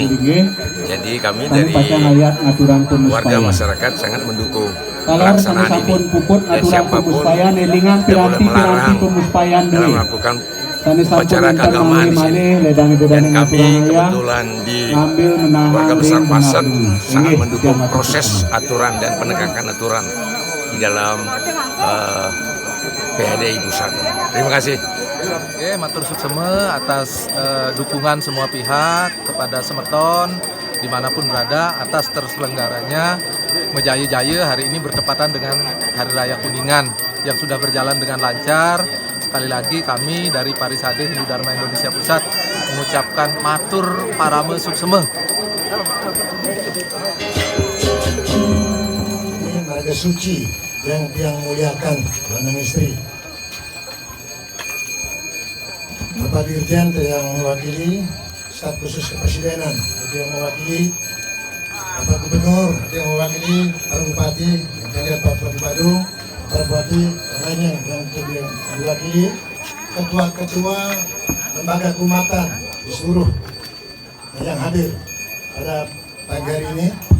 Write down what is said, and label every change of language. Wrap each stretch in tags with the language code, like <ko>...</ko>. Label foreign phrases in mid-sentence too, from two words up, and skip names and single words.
<id>Jadi kami dari warga masyarakat sangat mendukung pelaksanaan ini, dan siapapun tidak boleh melarang dalam melakukan upacara keagamaan di sini. Dan kami kebetulan di Keluarga Besar Pasat sangat mendukung proses aturan dan penegakan aturan di dalam PHDI Pusat. Terima kasih. Oke,</id> <ban>matur sukseme</ban> <id>atas dukungan semua pihak kepada Semeton dimanapun berada atas terselenggaranya Jaya-Jaya hari ini bertepatan dengan Hari Raya Kuningan yang sudah berjalan dengan lancar. Sekali lagi kami dari Parisade Hindu Dharma Indonesia Pusat mengucapkan</id> <ban>matur parame sukseme.</ban> <id>Ini marga suci yang muliakan</id> <ban>lanang istri.</ban> <id>Bapak Dirjen yang mewakili Staf Khusus Kepresidenan, yang mewakili Bapak Gubernur, yang mewakili Pak Bupati, yang Pak Bupati Badung, Pak Bupati lainnya yang diwakili ketua-ketua lembaga keumatan di seluruh yang hadir pada pagi hari ini,</id>